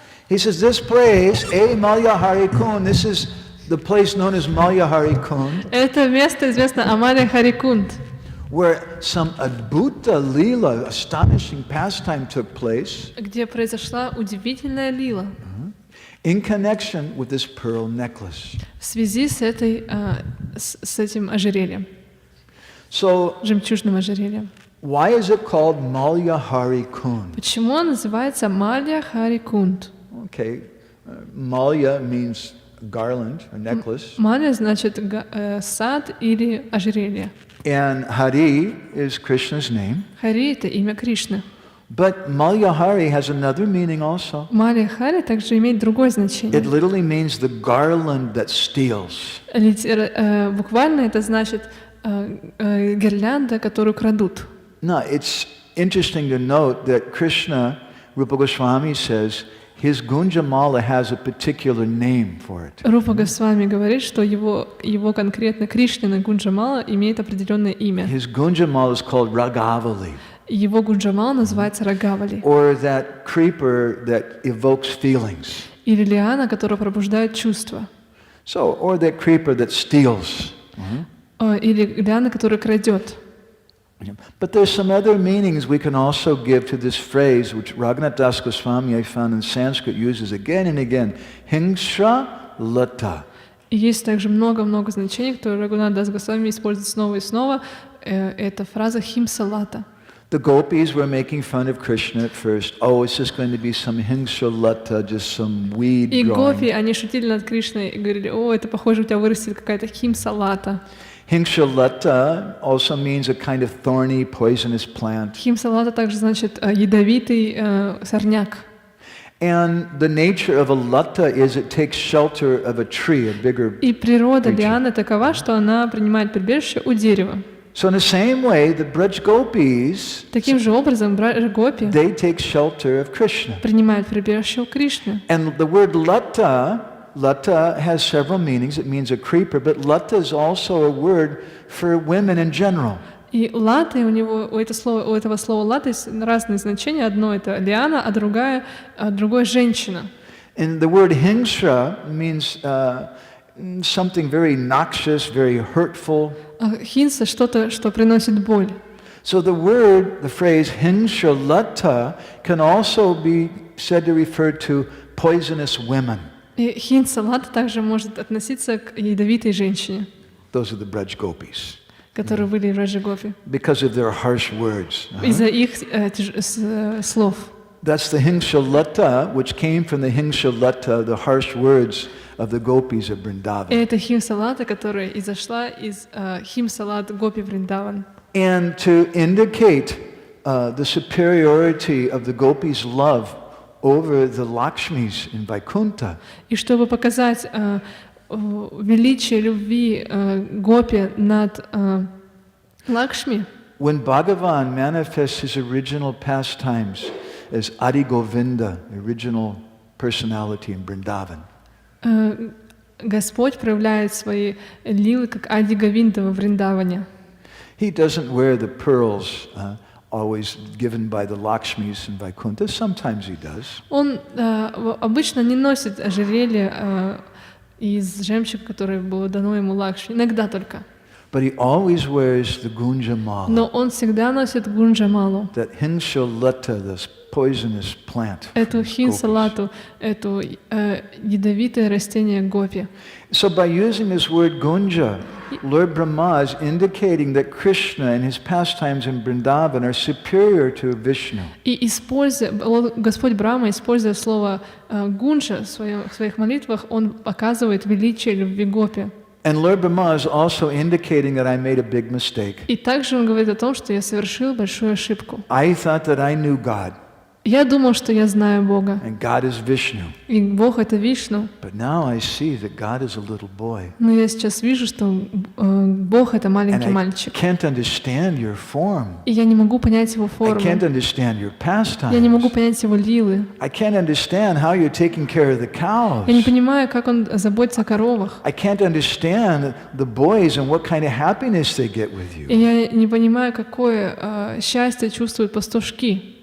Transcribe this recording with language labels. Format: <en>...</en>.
<en>He says, this place, Malyahari Kund, this is the place known as Malyahari Kund.</en> <ru>Это место известно Амалия Харикунд,</ru> <en>Where some Adbhuta Leela, astonishing pastime took place</en> <ru>где произошла удивительная лила</ru> <en>in connection with this pearl necklace.</en> <ru>в связи с этим ожерельем,</ru> <en>So,</en> <ru>жемчужным ожерельем.</ru> <en>why is it called Malyahari Kund?</en> <ru>Почему он называется Малья Харикунд?</ru> <en>Okay, Malya means garland or necklace,</en> <ru>Малья значит сад или ожерелье.</ru> <en>and Hari is Krishna's name.</en> <ru>Хари — это имя Кришны.</ru> <en>But Malyahari has another meaning also.</en> <ru>Малья Хари также имеет другое значение.</ru> <en>It literally means the garland that steals.</en> <ru>Буквально это значит гирлянда, которую крадут.</ru> <en>Now, it's interesting to note that Krishna, Rupa Goswami says, his Gunjamala has a particular name for it.</en> <ru>Рупа Госвами говорит, что его конкретно Кришнина Гунджамала имеет определенное имя.</ru> <en>His Gunjamala is called Ragavali,</en> <ru>Его Гунджамала называется Рагавали,</ru> <en>or that creeper that evokes feelings.</en> <ru>или лиана, которая пробуждает чувства,</ru> <en>So, or that creeper that steals.</en> <ru>или лиана, которая крадет.</ru> <en>But there's some other meanings we can also give to this phrase, which Raghunath Das Goswami I found in Sanskrit uses again and again. Hingsra lata.</en> <ru>И есть также много-много значений, которые Рагунат Дас Госвами использует снова и снова. Это фраза химсалата.</ru> <en>The gopis were making fun of Krishna at first. Oh, it's just going to be some hingsalata, just some weed</en> <ru>И гопи,</ru> <en>growing.</en> <ru>они шутили над Кришной и говорили: о, это похоже, у тебя вырастет какая-то химсалата.</ru> <en>Hingsalata also means a kind of thorny, poisonous plant.</en> <ru>Химсалата также значит ядовитый сорняк.</ru> <en>And the nature of a lata is it takes shelter of a tree, a bigger.</en> <ru>И природа</ru> <en>creature.</en> <ru>лианы такова, что она принимает прибежище у дерева.</ru> <en>So in the same way, the Braj gopis,</en> <ru>Таким же образом гопи</ru> <en>they take shelter of Krishna.</en> <ru>принимают прибежище у Кришны.</ru> <en>And the word lata has several meanings. It means a creeper, but lata is also a word for women in general.</en> <ru>И лата, у этого слова лата есть разные значения. Одно это лиана, а другое женщина.</ru> <en>And the word hingsra means something very noxious, very hurtful.</en> <ru>Хинса что-то, что приносит боль.</ru> <en>So the phrase hingsra lata can also be said to refer to poisonous women.</en> <ru>И хинса лата также может относиться к ядовитой женщине,</ru> <en>Those are the Braj gopis.</en> <ru>которые были в Раджа-гопи,</ru> <en>Because of their harsh words.</en> <ru>из-за их слов.</ru> <en>That's the hingshalata, which came from the hingshalata, the harsh words of the gopis of</en> <ru>И</ru> <en>Vrindavan.</en> <ru>это химсалата, которая изошла из химсалат гопи Вриндаван.</ru> <en>And to indicate the superiority of the gopis' love over the Lakshmis in Vaikuntha,</en> <ru>И чтобы показать величие любви гопи над Лакшми,</ru> <en>when Bhagavan manifests his original pastimes as Adi Govinda, the original personality in Vrindavan,</en> <ru>Господь проявляет свои лилы как Ади Говинда во Вриндаване.</ru> <en>he doesn't wear the pearls always given by the Lakshmis in Vaikuntha. Sometimes he does.</en> <ru>Он обычно не носит ожерелье из жемчуга, которое было дано ему Лакшми, иногда только.</ru> <en>But he always wears the gunjamala,</en> <ru>Но он всегда носит гунджамалу,</ru> <en>that hinshalata, this poisonous plant.</en> <ru>эту</ru> <en>from the</en> <ru>хинсалату, эту ядовитое растение гопи.</ru> <en>gopis. So by using this word gunja, Lord Brahma is indicating that Krishna and his pastimes in Vrindavan are superior to Vishnu.</en> <ru>И Господь Брахма, используя слово гунджа в своих молитвах, он показывает величие любви гопи.</ru> <en>And Lord Brahma is also indicating that I made a big mistake.</en> <ru>И также он говорит о том, что я совершил большую ошибку.</ru> <en>I thought that I knew God,</en> <ru>Я думал, что я знаю Бога,</ru> <en>and God is Vishnu.</en> <ru>и Бог — это Вишну.</ru> <en>But now I see that God is a little boy.</en> <ru>Но я сейчас вижу, что Бог — это</ru> <en>And</en> <ru>маленький</ru> <en>I</en> <ru>мальчик.</ru> <en>can't understand your form.</en> <ru>И я не могу понять его</ru> <en>I</en> <ru>форму.</ru> <en>can't understand your</en> <ru>Я не могу</ru> <en>pastimes.</en> <ru>понять его лилы.</ru> <en>I can't understand how you're taking care of the</en> <ru>Я не</ru> <en>cows.</en> <ru>понимаю, как он заботится о коровах.</ru> <en>I can't understand the boys and what kind of happiness they get with</en> <ru>И</ru> <en>you.</en> <ru>я не понимаю, какое счастье чувствуют пастушки.</ru>